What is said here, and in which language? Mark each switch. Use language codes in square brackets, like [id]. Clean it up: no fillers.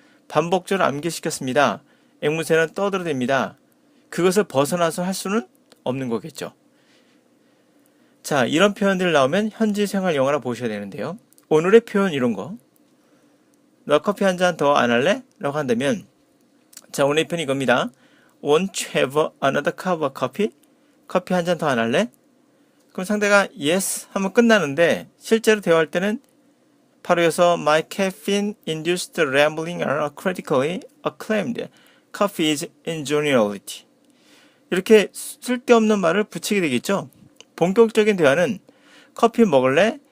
[ko] 반복적으로 암기시켰습니다. 앵무새는 떠들어댑니다. 그것을 벗어나서 할 수는 없는 거겠죠. 자, 이런 표현들 나오면 현지 생활 영어라 보셔야 되는데요. 오늘의 표현 이런 거. 너 커피 한 잔 더 안 할래? 라고 한다면 자, 오늘의 표현 이겁니다. [en] Won't you have another cup of coffee? [ko] 커피 한 잔 더 안 할래? 그럼 상대가 yes 하면 끝나는데 실제로 대화할 때는 바로 이어서 [en] My caffeine-induced rambling are critically acclaimed. Coffee is ingeniosity. [ko] 이렇게 쓸데없는 말을 붙이게 되겠죠. 본격적인 대화는 커피 먹을래?